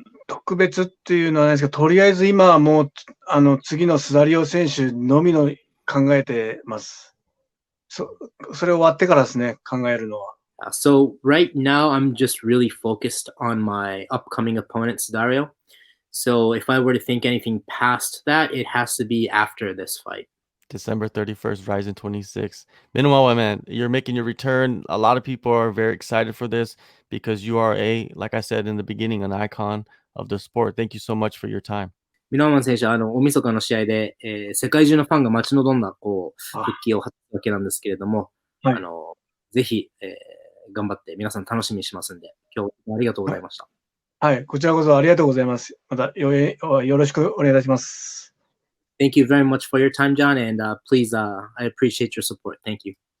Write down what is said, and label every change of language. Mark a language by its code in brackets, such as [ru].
[ja] 特別っていうのはないですけど、とりあえず今はもう、次のスダリオ選手のみの考えてます。それ終わってからですね、考えるのは。 [en] So right now, I'm just really focused on my upcoming opponent, Sudario. So if I were to think anything past that, it has to be after this fight. December 31st, Rizin 26. Minowaman, man, you're making your return. A lot of people are very excited for this because you are like I said in the beginning, an icon of the sport. Thank you so much for your time. [ja] ミノワマン選手は、大晦日の試合で、世界中のファンが待ち望んだ、復帰を果たすわけなんですけれども、はい、ぜひ、頑張って皆さん楽しみにしますんで、今日ありがとうございました。はい、こちらこそありがとうございます。またよろしくお願いいたします。 [en] Thank you very much for your time, John, and please, I appreciate your support. Thank you.